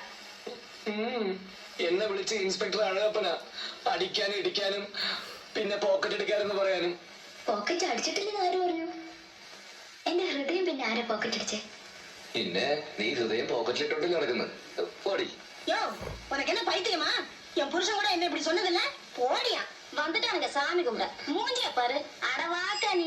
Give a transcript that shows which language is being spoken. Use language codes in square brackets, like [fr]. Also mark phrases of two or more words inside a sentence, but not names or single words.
[ml] എന്നെ വിളിച്ച് ഇൻസ്പെക്ടർ അഴകപ്പനാ. അടിക്കാനും ഇടിക്കാനും പിന്നെ പോക്കറ്റ് എടുക്കാനെന്ന് പറയാനും. പോക്കറ്റ് അടിച്ചിട്ടില്ലെന്ന് ആര് പറഞ്ഞു? എന്റെ ഹൃദയം പിന്നെ ആരെ പോക്കറ്റ് അടിച്ചേ? പിന്നെ നീ ഹൃദയം പോക്കറ്റിലിട്ടോണ്ട് നടക്കുന്നു. പോടി. [ta] யோ, உனக்கு என்ன பைத்தியமா? என் புருஷன் கூட என்ன இப்படி சொன்னதில்ல? போடியா. வந்துட்டானுங்க சாமி கும்பிட. மூஞ்சிய பாரு. அடவாக்க நீ.